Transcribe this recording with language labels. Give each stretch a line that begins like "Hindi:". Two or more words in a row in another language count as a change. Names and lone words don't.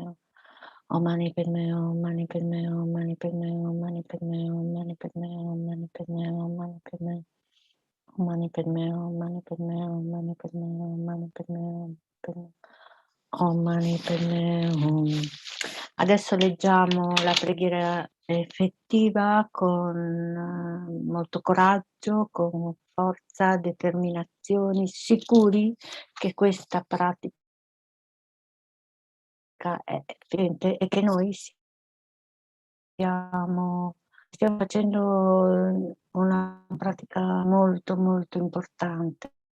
Sanskrit: Om Mani Padme, Om Mani Padme, Om Mani Padme, Om Mani Padme, Om Mani Padme, Om Mani Padme, Om Mani Padme. Om Mani Padme, Om Mani Padme, Om Mani Padme, Om Mani Padme, Om Mani Padme Hum. Om Mani Padme Hum.
Italian: Adesso leggiamo la preghiera effettiva con molto coraggio, con forza, determinazione, sicuri che questa pratica è efficiente e che noi stiamo facendo una pratica molto molto importante,